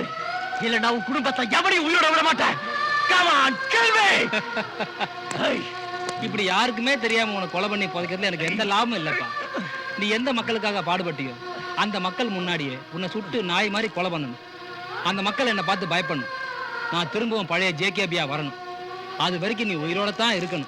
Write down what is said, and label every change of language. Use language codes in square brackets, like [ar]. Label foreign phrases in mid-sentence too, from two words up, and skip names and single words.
[ta] இல்ல நான் உன் குடும்பத்தை எவனையும் உயிரோட விட மாட்டேன். [en] Come on, kill me. [ta] இப்படி யாருக்குமே தெரியாம உன்னை கொலை பண்ணி புதைக்கிறதுல எனக்கு எந்த லாபமும் இல்லப்பா. நீ எந்த மக்களுக்காக பாடுபட்டியோ அந்த மக்கள் முன்னாடியே உன்னை சுட்டு நாய் மாதிரி கொலை பண்ணணும். அந்த மக்கள் என்னை பார்த்து பயப்படணும். நான் திரும்பவும் பழைய ஜேகேபியா வரணும். அது வரைக்கும் நீ உயிரோட தான் இருக்கணும்.